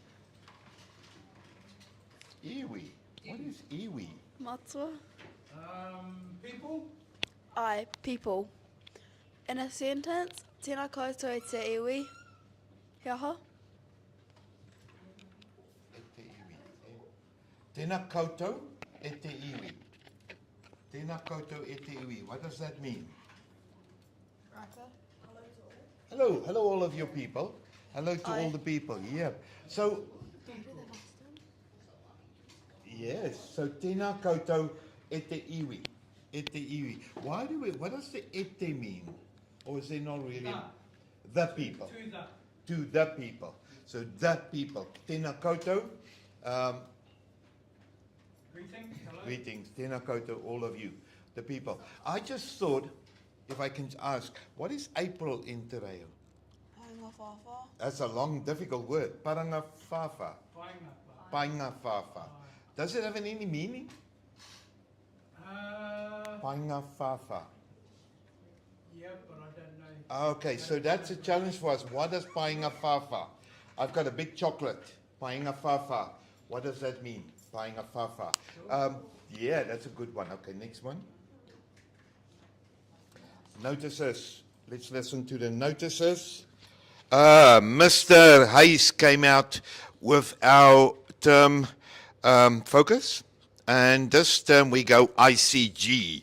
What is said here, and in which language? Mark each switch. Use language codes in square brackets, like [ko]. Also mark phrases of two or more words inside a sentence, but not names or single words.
[mi] Iwi? [en] What is iwi? [mi] Matua? [en] People? Ai, people. In a sentence, [mi] tēnā koutou I te iwi. Kia ha? E te iwi. Tēnā koutou e te iwi. Tēnā koutou e te iwi. [en] What does that mean? Hello all of your people. Hello to all the people. Yeah. So, yes. [mi] So tēnā koutou e te iwi. E te iwi. [en] What does the [mi] e te [en] mean? Or is there not really? The people. To the people. So the people. [mi] Tēnā koutou. [en] Greetings. Hello. Greetings. [mi] Tēnā koutou, [en] all of you. The people. I just thought, if I can ask, what is April in [mi] te reo? Painga whawha. [en] That's a long, difficult word. [mi] Paranga whawha. Painga whawha. [en] Does it have any meaning? [mi] Painga whawha. [en] Yeah, but I don't know. Okay, so that's a challenge for us. What does [mi] painga whawha? [en] I've got a big chocolate. [mi] Painga whawha. [en] What does that mean? [mi] Painga whawha. [en] Yeah, that's a good one. Okay, next one. Notices. Let's listen to the notices. Mr. Hayes came out with our term focus, and this term we go ICG.